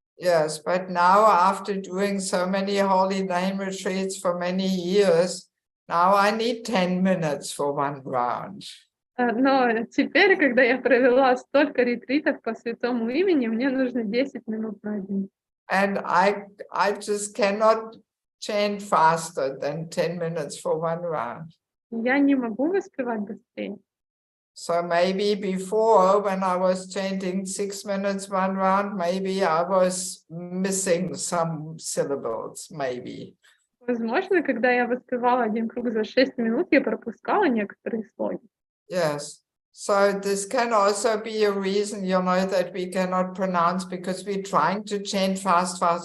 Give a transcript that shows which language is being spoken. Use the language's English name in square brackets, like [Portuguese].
[English] Yes, but now after doing so many holy name retreats for many years, now I need 10 minutes for one round. [Russian] Но теперь, когда я провела столько ретритов по святому имени, мне нужно 10 минут на один. [English] And I just cannot chant faster than 10 minutes for one round. [Russian] Я не могу воспевать быстрее. [English] So maybe before, when I was chanting 6 minutes one round, maybe I was missing some syllables, maybe. [Russian] Возможно, когда я воспевала один круг за 6 минут, я пропускала некоторые слоги. [English] Yes. So this can also be a reason, that we cannot pronounce because we're trying to chant fast,